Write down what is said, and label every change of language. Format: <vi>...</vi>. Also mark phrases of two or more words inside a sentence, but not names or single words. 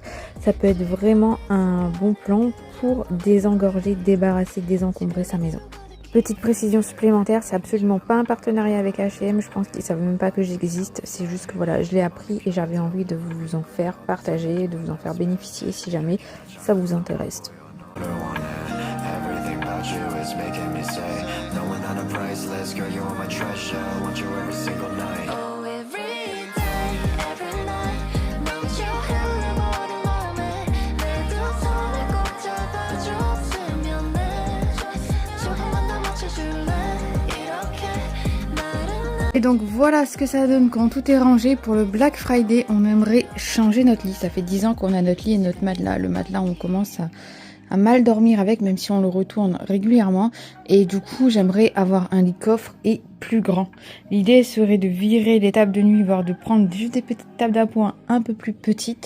<fr>Ça peut être vraiment un bon plan pour désengorger, débarrasser, désencombrer sa maison. Petite précision supplémentaire, c'est absolument pas un partenariat avec H&M, je pense qu'ils savent même pas que j'existe, c'est juste que voilà, je l'ai appris et j'avais envie de vous en faire partager, de vous en faire bénéficier si jamais ça vous intéresse.</fr> <en>Oh every day every night</en> <ko>멈춰 흘러버린 맘에 내 두 손을 꼭 잡아줬으면 해. 조금만 더 맞춰줄래 이렇게 말은</ko> <fr>Et donc voilà ce que ça donne quand tout est rangé. Pour le Black Friday, on aimerait changer notre lit. Ça fait 10 ans qu'on a notre lit et notre matelas. Le matelas, on commence à mal dormir avec, même si on le retourne régulièrement. Et du coup, j'aimerais avoir un lit coffre et plus grand. L'idée serait de virer les tables de nuit, voire de prendre juste des petites tables d'appoint un peu plus petites.</fr>